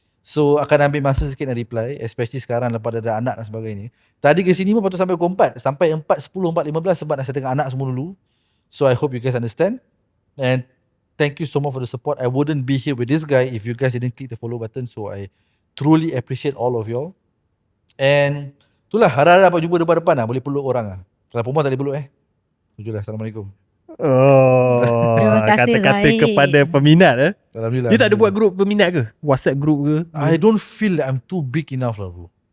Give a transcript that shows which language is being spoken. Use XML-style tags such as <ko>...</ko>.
<ms>So akan ambil masa sikit nak reply, especially sekarang lepas ada anak dan sebagainya. Tadi ke sini pun patut sampai pukul 4, sampai 4:10, 4:15 sebab nak setengah anak semua dulu.</ms> <en>So I hope you guys understand. And thank you so much for the support. I wouldn't be here with this guy if you guys didn't click the follow button. So I truly appreciate all of y'all.</en> <ms>And itulah, harap-harap jumpa depan-depan lah. Boleh peluk orang lah. Kalau perempuan tak boleh peluk Tujuhlah. Assalamualaikum. Oh, Terima kasih, kata-kata Zahid. kepada peminat Alhamdulillah. Dia tak ada buat grup peminat ke? WhatsApp group ke?</ms> <en>I don't feel like I'm too big enough lah bro.</en>